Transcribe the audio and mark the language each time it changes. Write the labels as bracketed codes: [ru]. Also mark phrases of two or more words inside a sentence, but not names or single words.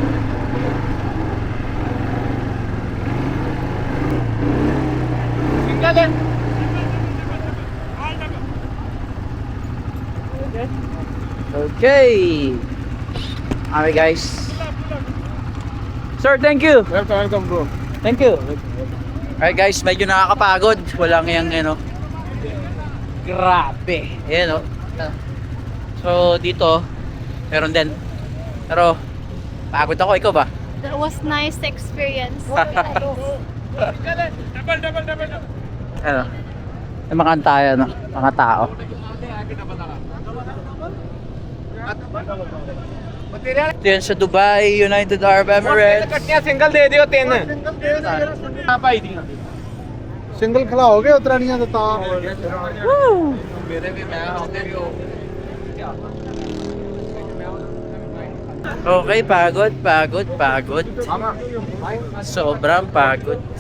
[tl] Tingnan! [en] Okay. Okay, guys. Sir, thank you. Welcome, bro. Thank you. Alright, [tl] guys, medyo nakakapagod. Walang yung ano. Grabe. Ayan, oh. So, dito, meron din. Pero, pagod ako. Ikaw ba? [en] That was nice experience. [tl] Ano? May mga tayo, no? Mga tao. Ito yan sa Dubai, United Arab Emirates. [hi] सिंगल दे दियो तीन सिंगल खिलाओगे उतरा नहीं तो [tl] Okay, pagod. Sobrang pagod.